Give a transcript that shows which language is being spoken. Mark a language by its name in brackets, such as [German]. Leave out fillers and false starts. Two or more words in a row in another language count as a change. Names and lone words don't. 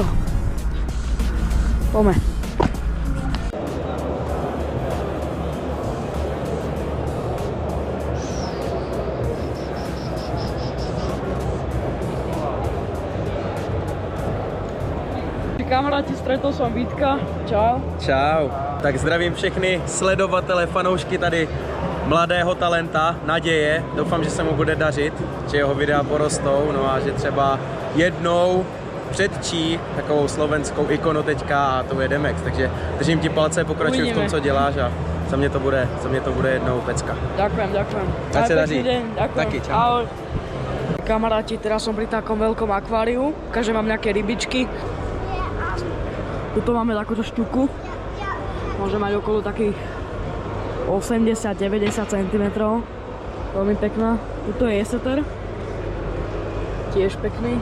[Slovak] Poďme. Kamaráti, stretol som Vítka. Čau. Čau. [Czech] Tak zdravím všechny sledovatele, fanoušky tady mladého talenta, Naděje. Doufám, že se mu bude dařit, že jeho videa porostou, no a že třeba jednou předčí takovou slovenskou ikonu teďka a to je Demex. Takže držím ti palce, pokračuj v tom, co děláš a za mě to bude jednou pecka. [Slovak] Ďakujem. [Czech] Tak se daří. [Slovak] Ďakujem. [Czech] Taky, čau. Ahoj. [Slovak] Kamaráti, teraz som pri takom veľkom akváriu. Ukážem vám nejaké rybičky. Tuto máme takúto šťuku. Môže mať okolo takých 80-90 cm. Veľmi pekná. Tuto je jeseter. Tiež pekný.